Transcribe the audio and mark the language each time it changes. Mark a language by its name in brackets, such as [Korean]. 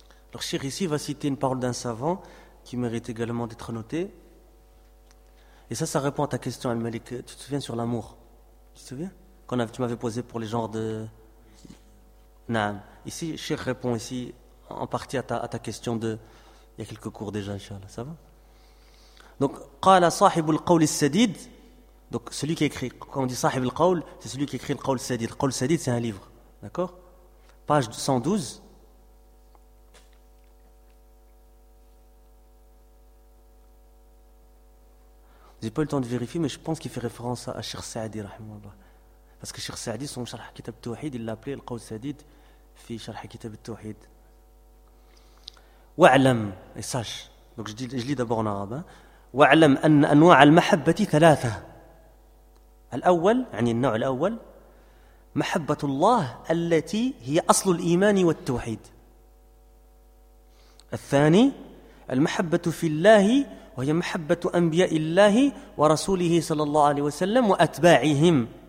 [French] Alors, Cheikh ici va citer une parole d'un savant qui mérite également d'être notée. Et ça répond à ta question, Al-Malik. Tu te souviens sur l'amour? Tu te souviens? Tu m'avais posé pour les genres de... Naam. Ici, Cheikh répond ici en partie à ta question de... Il y a quelques cours déjà, Inch'Allah. Ça va? Donc, [Arabic] قال صاحب القول السديد. [French] Donc, celui qui écrit, quand on dit [Arabic] صاحب القول, [French] c'est celui qui écrit le قول السديد. Le قول السديد, c'est un livre. D'accord? Page 112. J'ai pas eu le temps de vérifier, mais je pense qu'il fait référence à Cheikh Saadi, rahimahullah. Parce que Cheikh Saadi, son Sharh Kitab Tawhid, il l'a appelé le قول السديد fi Sharh Kitab Tawhid. [Arabic] وعلم إيش؟ [French] donc je lis d'abord en arabe. [Arabic] وعلم أن أنواع المحبة ثلاثة. الأول يعني النوع الأول محبة الله التي هي أصل الإيمان والتوحيد. الثاني المحبة في الله وهي محبة أنبياء الله ورسوله صلى الله عليه وسلم وأتباعهم.